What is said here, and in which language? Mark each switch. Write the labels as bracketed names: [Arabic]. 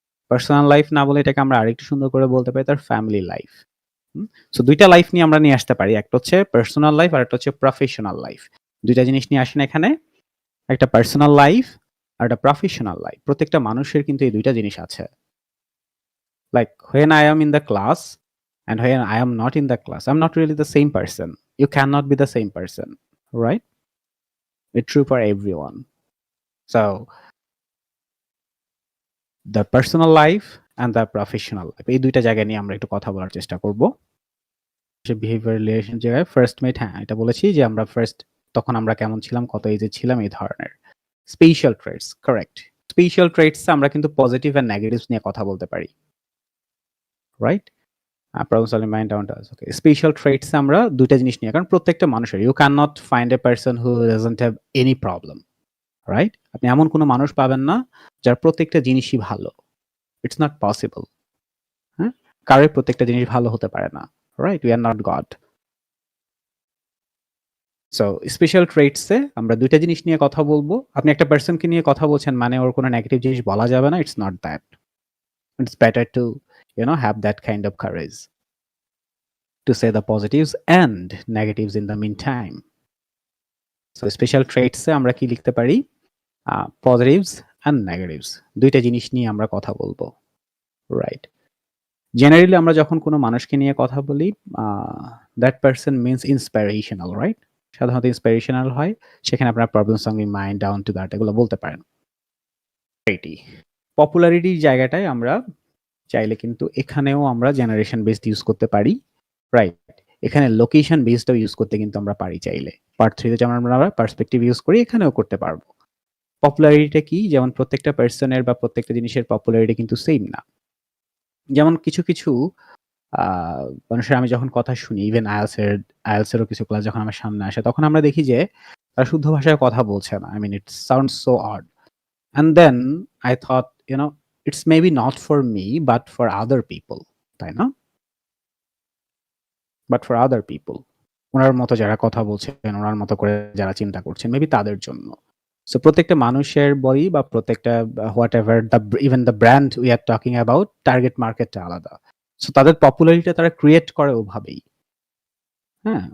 [Bangla] Personal life না বলে এটাকে আমরা আরেকটু সুন্দর করে বলতে পারি তার ফ্যামিলি লাইফ। সো দুইটা লাইফ নিয়ে আমরা নিয়ে আসতে পারি, একটা হচ্ছে পার্সোনাল লাইফ আর একটা হচ্ছে প্রফেশনাল লাইফ। দুইটা জিনিস নিয়ে আসেন এখানে, একটা পার্সোনাল লাইফ আর একটা প্রফেশনাল লাইফ। প্রত্যেকটা মানুষের কিন্তু এই দুইটা জিনিস আছে। [English] Like when I am in the class and when I am not in the class, I'm not really the same person. You cannot be the same person, right? It's true for everyone. So the personal life and the professional life, [Bangla] এই দুইটা জায়গা নিয়ে আমরা একটু কথা বলার চেষ্টা করব। যে বিহেভিয়ার রিলেশন জায়গায় ফার্স্ট মেট, হ্যাঁ, এটা বলেছি যে আমরা ফার্স্ট তখন আমরা কেমন ছিলাম, কত এজে ছিলাম, এই ধরনের। Special traits, correct. Special traits আমরা কিন্তু পজিটিভ এন্ড নেগেটিভস নিয়ে কথা বলতে পারি, right? Problem solving mind down to us. Okay, special traits আমরা দুইটা জিনিস নিয়ে, কারণ প্রত্যেকটা মানুষের, [English] You can not find a person who doesn't have any problem, right? [Bangla] আপনি এমন কোনো মানুষ পাবেন না যার প্রত্যেকটা জিনিসই ভালো। [English] it's not possible, [Bangla] হ্যাঁ? কারোর প্রত্যেকটা জিনিস ভালো হতে পারে না, right? [English] We are not God. [Bangla] So special ট্রেটসে আমরা দুইটা জিনিস নিয়ে কথা বলবো। আপনি একটা পারসনকে নিয়ে কথা বলছেন মানে ওর কোনো নেগেটিভ জিনিস বলা যাবে না। [English] It's not that. It's better to have that kind of courage to say the positives and negatives in the meantime. [Bangla] So special traits এ আমরা কি লিখতে পারি? [English] Positives and negatives, [Bangla] দুইটা জিনিস নিয়ে আমরা কথা বলবো, রাইট? জেনারেলি আমরা যখন কোনো মানুষকে নিয়ে কথা বলি, [English] that person means inspirational, right? [Bangla] সাধারণত ইন্সপিরেশনাল হয়, সেখানে আপনার problem solving mind down to that এগুলো বলতে পারেন। পপুলারিটির জায়গাটায় আমরা চাইলে কিন্তু এখানেও আমরা জেনারেশন বেসড ইউজ করতে পারি, রাইট? এখানে লোকেশন বেসডও ইউজ করতে কিন্তু আমরা পারি চাইলে। পার্ট 3 তে যেমন আমরা পার্সপেক্টিভ ইউজ করি, এখানেও করতে পারবো। পপুলারিটিটা কি? যেমন প্রত্যেকটা পারসনের বা প্রত্যেকটা জিনিসের পপুলারিটি কিন্তু সেম না। যেমন কিছু, কিছু মানুষের আমি যখন কথা শুনি, ইভেন আইএলটিএস এরও কিছু ক্লাস যখন আমার সামনে আসে, তখন আমরা দেখি যে তারা শুদ্ধ ভাষায় কথা বলছে না। [English] I mean it sounds so odd. And then I thought, it's maybe not for me but for other people, তাই না? But for other people, [Bangla] ওনার মতো যারা কথা বলছেন, ওনার মতো করে যারা চিন্তা করছেন, মেবি তাদের জন্য। সো প্রত্যেকটা মানুষের বলি বা প্রত্যেকটা [English] whatever even the brand we are talking about, [Bangla] target মার্কেটটা আলাদা। সো তাদের পপুলারিটিটা তারা ক্রিয়েট করে ওভাবেই, হ্যাঁ?